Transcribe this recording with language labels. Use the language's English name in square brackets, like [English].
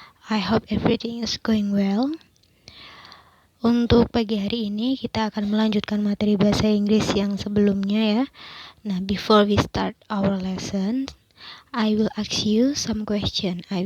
[English] I hope everything is going well. [Indonesian] Untuk pagi hari ini kita akan melanjutkan materi bahasa Inggris yang sebelumnya ya. [English] Nah, before we start our lesson, I will ask you some question.